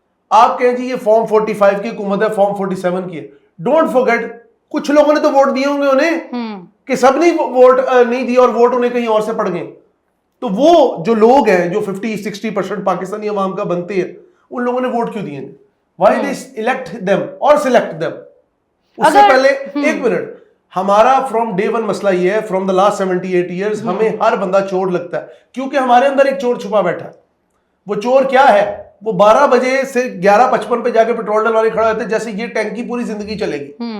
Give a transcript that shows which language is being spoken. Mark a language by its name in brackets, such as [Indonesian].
[Urdu] آپ کہیں جی یہ فارم 45 کی حکومت ہے, فارم 47 کی ہے. [English] don't forget [Urdu] کچھ لوگوں نے تو ووٹ دیے ہوں گے انہیں, کہ سب نے ووٹ نہیں دیا اور ووٹ انہیں کہیں اور سے پڑ گئے. تو وہ جو لوگ ہیں جو 50-60% پاکستانی عوام کا بنتے ہیں, ان لوگوں نے ووٹ کیوں دیے؟ [English] why they elect them or select them. [Urdu] اس سے پہلے ایک منٹ, ہمارا [English] from day one [Urdu] مسئلہ یہ ہے, [English] from the last 78 years [Urdu] ہمیں ہر بندہ چور لگتا ہے, کیونکہ ہمارے اندر ایک چور چھپا بیٹھا ہے. وہ چور کیا ہے؟ وہ 12 بجے سے 11:55 پہ جا کے پیٹرول ڈلوانے کھڑا ہوتا ہے جیسے یہ ٹینکی پوری زندگی چلے گی.